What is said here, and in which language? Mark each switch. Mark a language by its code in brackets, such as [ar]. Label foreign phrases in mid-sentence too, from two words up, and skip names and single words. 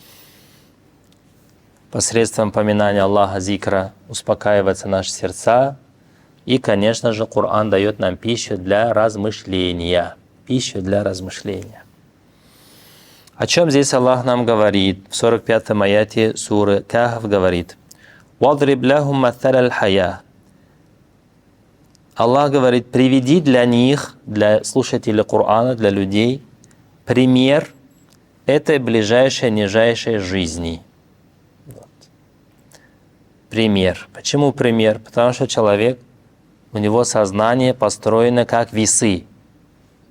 [ru] Посредством поминания Аллаха, зикра, успокаиваются наши сердца. И, конечно же, Коран дает нам пищу для размышления. О чем здесь Аллах нам говорит? В 45-м аяте суры Кахф говорит: [ar] «واضرب لهم مثل الحياة». [ru] Аллах говорит: приведи для них, для слушателей Корана, для людей, пример этой ближайшей, нижайшей жизни. Вот. Пример. Почему пример? Потому что человек, у него сознание построено как весы.